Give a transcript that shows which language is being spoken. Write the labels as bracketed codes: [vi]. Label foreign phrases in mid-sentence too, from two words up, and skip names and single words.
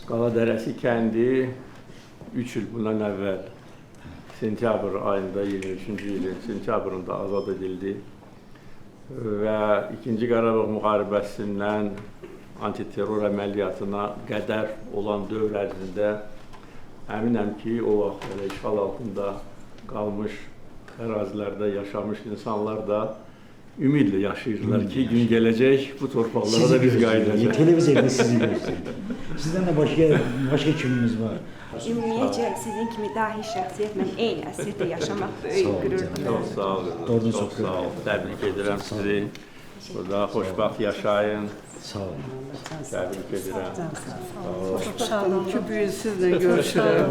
[az] Qala Dərəsi kəndi 3 il bundan əvvəl sentyabr ayında, 23-cü ilin sentyabrında azad edildi və 2-ci Qarabağ müharibəsindən antiterror əməliyyatına qədər olan dövr ərzində əminəm ki, o vaxt elə işğal altında qalmış ərazilərdə yaşamış insanlar da ümidlə yaşayırlar ki, gün gələcək bu torpaqlara da biz qayıdacaq. [tr] Televizyonda sizi gösteriyor. Sizden de başka kimimiz var? [az] Ümumiyyətcə sizin kimi dahi şəxsiyyətlə eyni əsrdə yaşamaq Sağ böyük olun qürurdur. canım. Çox sağ olun. Doğru, Çox çok sağ olun. Təbrik edirəm sizi. Burada xoşbaxt yaşayın. Sağ olun. Təbrik edirəm. Sağ olun ki, [tr] bugün sizle görüşürüm.